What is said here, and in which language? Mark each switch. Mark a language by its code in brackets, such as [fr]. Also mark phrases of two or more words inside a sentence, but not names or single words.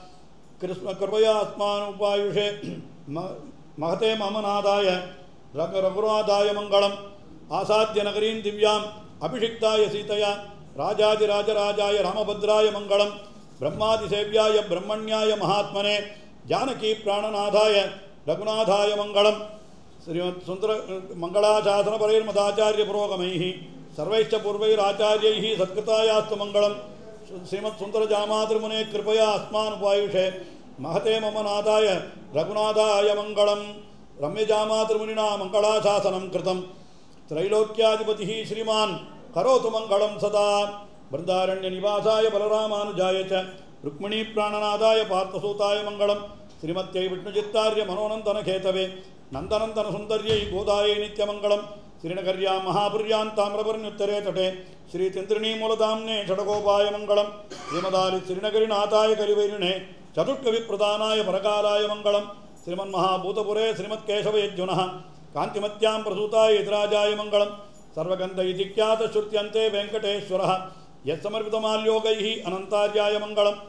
[sa] कृपया अस्मानुपायुषे महते ममनाथाय रघुनाथाय मङ्गलम् आसाद्य नगरीं दिव्याम् अभिषिक्ताय सीतया राजाधिराजराजाय रामभद्राय मङ्गलम् ब्रह्मादिसेव्याय ब्रह्मण्याय महात्मने जानकी प्राणनाथाय रघुनाथाय मङ्गलम् श्रीमत् सुन्दर मङ्गलाशासन परैर्मदाचार्य पुरोगमैः सर्वैश्च पूर्वैराचार्यैः सत्कृतायास्तु मङ्गलम् श्रीमत् सुन्दर जामातृमुने कृपया अस्मानुपायुषे महते ममनाथाय रघुनाथाय मङ्गलम् रम्यजामातृमुनिना मङ्गलाशासनं कृतम् त्रैलोक्याधिपतिः श्रीमान् करोतु मङ्गलं सदा बृन्दारण्य निवासाय बलरामानुजाय च रुक्मिणी प्राणनादाय पार्थसूताय मङ्गलं श्रीमत्यै विष्णुचित्तार्य मनोनन्दन खेतवे नन्दनन्दन सुन्दर्यै गोदायै नित्यमङ्गलं श्रीनगर्यां महापुर्यां ताम्रपर्ण्युत्तरे तटे श्रीचन्द्रिणी मूलधाम्ने षडगोपाय मङ्गलं श्रीमदालि श्रीनगरिनाथाय कलिवैरिणे चतुष्कविप्रदानाय परकालाय मङ्गलं श्रीमन्महाभूतपुरे श्रीमत्केशवयज्जुनः कांतिमत्यां प्रसूताय यतिराजाय मङ्गलं सर्वगन्ध इति ख्यातश्रुत्यन्ते वेङ्कटेश्वरः यत्समर्पितमाल्योगैः अनन्तार्याय मङ्गलं